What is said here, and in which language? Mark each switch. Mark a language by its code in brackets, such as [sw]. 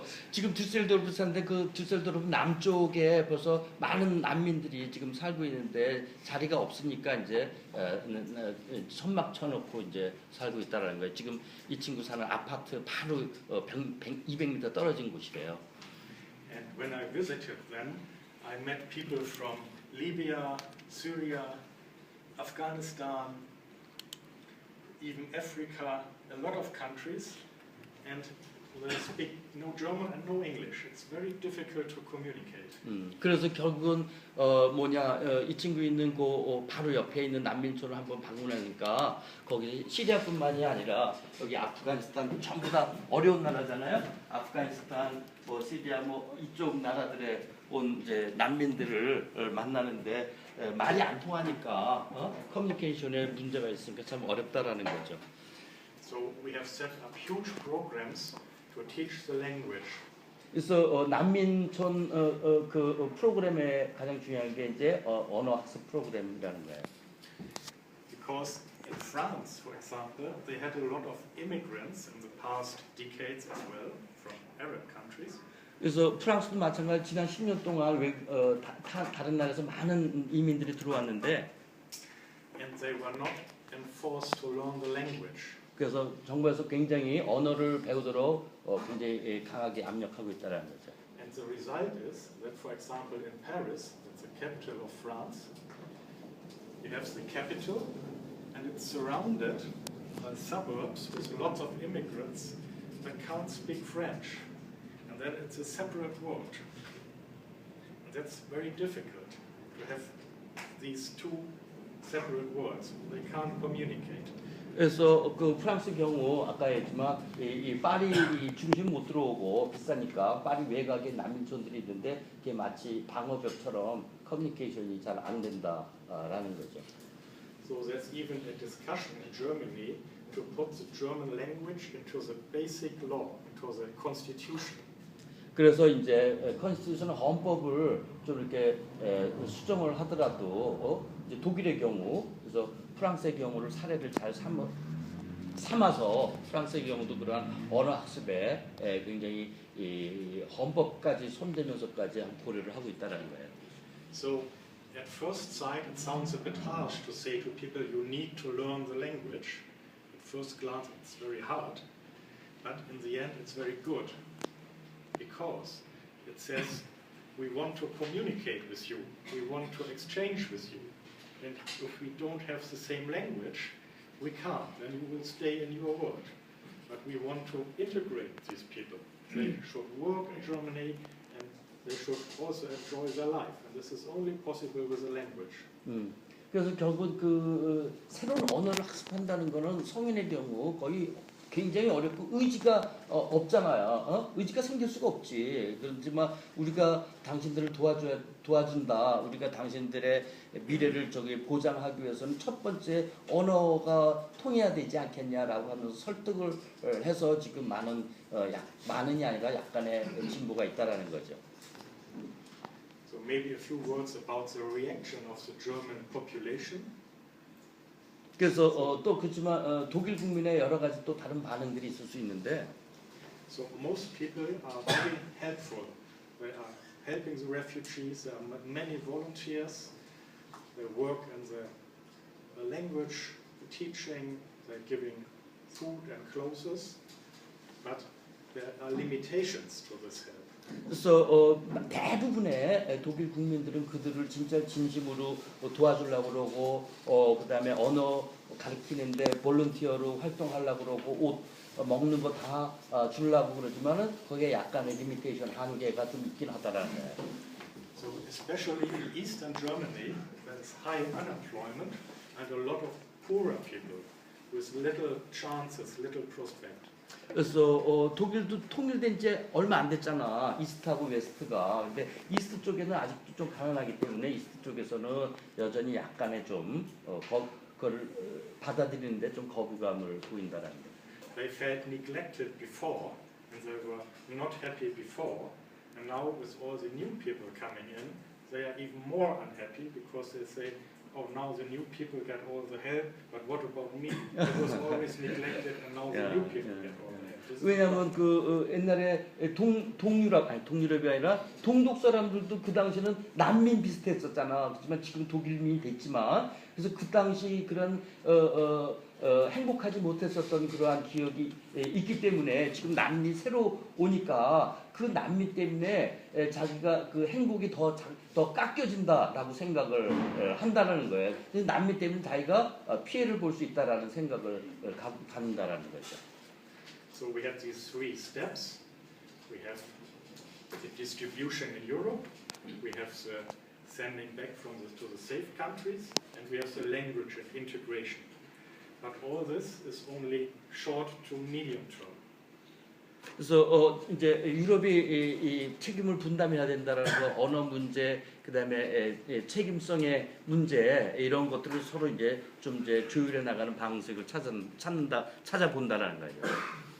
[ko] 지금 düsseldorf 사는데 그 düsseldorf 남쪽에 벌써 많은 난민들이 지금 살고 있는데 자리가 없으니까 이제 천막 쳐놓고 이제 살고 있다라는 거예요. 지금 이 친구 사는 아파트 바로 200m 떨어진 곳이래요. [en] And when I visited them, I met people from Libya, Syria, Afghanistan, even Africa, a lot of countries, and they speak no German and no English. It's very difficult to communicate. [ko] 그래서 결국은 이 친구 있는 그 바로 옆에 있는 난민촌을 한번 방문하니까 거기 시리아뿐만이 아니라 여기 아프가니스탄 전부 다 어려운 나라잖아요. 아프가니스탄, 시리아 이쪽 나라들에 온 이제 난민들을 만나는데 말이 안 통하니까 커뮤니케이션에 문제가 있으니까 참 어렵다라는 거죠. [en] So we have set up huge programs to teach the language. [ko] 그래서 난민촌 그 프로그램의 가장 중요한 게 이제 언어 학습 프로그램이라는 거예요. [en] Because in France, for example, they had a lot of immigrants in the past decades as well from Arab countries. [ko] 그래서 프랑스도 마찬가지로 지난 10년 동안 다른 나라에서 많은 이민들이 들어왔는데 [en] And they were not enforced to learn the language. [ko] 그래서 정부에서 굉장히 언어를 배우도록 굉장히 강하게 압력하고 있다는 거죠. [en] And the result is that, for example, in Paris, that's the capital of France, you have the capital, and it's surrounded by suburbs with lots of immigrants that can't speak French. And then it's a separate world. And that's very difficult to have these two separate worlds. They can't communicate. [ko] 그래서 그 프랑스 경우 아까 했지만 이 파리 중심 못 들어오고 비싸니까 파리 외곽에 난민촌들이 있는데 그게 마치 방어벽처럼 커뮤니케이션이 잘 안 된다라는 거죠. [en] So there's even a discussion in Germany to put the German language into the basic law, into the constitution. [ko] 그래서 이제 컨스티튜션 헌법을 좀 이렇게 수정을 하더라도 이제 독일의 경우 그래서 프랑스의 경우를 사례를 잘 삼아서 프랑스의 경우도 그러한 언어 학습에 굉장히 이 헌법까지 손대면서까지 고려를 하고 있다는 거예요. [en] So at first sight it sounds a bit harsh to say to people you need to learn the language. At first glance it's very hard, but in the end it's very good because it says we want to communicate with you, we want to exchange with you. And if we don't have the same language, we can't. Then you will stay in your world. But we want to integrate these people. They should work in Germany, and they should also enjoy their life. And this is only possible with a language. [ko] 그래서 결국 그 새로운 언어를 학습한다는 거는 성인의 경우 거의 굉장히 어렵고 의지가 없잖아요. 의지가 생길 수가 없지. 그렇지만 우리가 당신들을 도와준다. 우리가 당신들의 미래를 보장하기 위해서는 첫 번째 언어가 통해야 되지 않겠냐라고 하면서 설득을 해서 지금 많은이 아니라 약간의 진보가 있다라는 거죠. [en] So maybe a few words about the reaction of the German population. [ko] 그래서 또 그렇지만 독일 국민의 여러 가지 또 다른 반응들이 있을 수 있는데. [en] So most people are very helpful. They are helping the refugees. There are many volunteers. They work in the language, the teaching. They're giving food and clothes. But there are limitations to this help. [ko] 그래서 대부분의 독일 국민들은 그들을 진짜 진심으로 도와주려고 그러고 그다음에 언어 가르치는데 볼런티어로 활동하려고 그러고 옷 먹는 거 다 주려고 그러지만은 거기에 약간의 리미테이션 한계가 좀 있긴 하다라는 거예요. [en] So especially in Eastern Germany, there's high unemployment and a lot of poorer people with little chances, little prospect. [ko] 그래서 독일도 통일된 지 얼마 안 됐잖아. 이스트하고 웨스트가. 근데 이스트 쪽에는 아직도 좀 가난하기 때문에 이스트 쪽에서는 여전히 약간의 좀 그걸 받아들이는데 좀 거부감을 보인다라는 거. [en] They felt neglected before and they were not happy before, and now with all the new people coming in, they are even more unhappy because they say, oh, now the new people get all the help, but what about me? I was always neglected and now the new people get all the help. This is [ko] 왜냐하면 옛날에 동유럽이 아니라 동독 사람들도 그 당시는 난민 비슷했었잖아. 그렇지만 지금 독일민이 됐지만 그래서 그 당시 그런 행복하지 못했었던 그러한 기억이 있기 때문에 지금 난민이 새로 오니까 그 난민 때문에 자기가 그 행복이 더 깎여진다라고 생각을 한다는 거예요. 그래서 난민 때문에 자기가 피해를 볼 수 있다라는 생각을 갖는다라는 거죠. [en] So we have these three steps. We have the distribution in Europe, we have the sending back to the safe countries, and we have the language and integration. But all this is only short to medium term. [ko] 그래서 이제 유럽이 이 책임을 분담해야 된다라는 거, 언어 문제, 그다음에 책임성의 문제 이런 것들을 서로 이제 좀 이제 조율해 나가는 방식을 찾아본다라는 거죠.